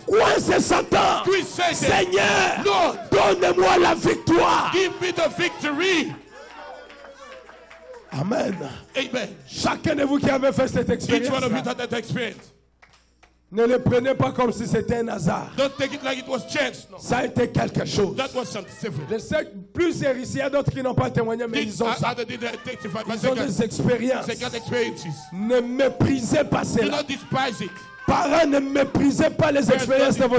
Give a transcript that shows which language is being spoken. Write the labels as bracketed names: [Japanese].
[French] coince Satan. [English] squeeze Satan. [French] Seigneur, [English] Lord, [French] donne-moi la victoire. [English] give me the victory. [French] Amen. [English] Amen. [French] Chacun de vous qui avez fait cette [English] Each one of you [French] expérience, [English] had that experience. [French] ne le prenez pas comme si c'était un hasard. [English] Don't take it like it was chance. No. [French] Ça a été quelque chose. [English] That was something different. [French] Je sais que plusieurs ici, il y a d'autres qui n'ont pas témoigné, mais ils ont ça. [English] Other did testify, but [French] Ils ont des expériences. [English] they got experiences. [French] Ne méprisez pas [English] Do [French] cela. [English] not despise it. [French] Parents, ne méprisez pas les expériences de vos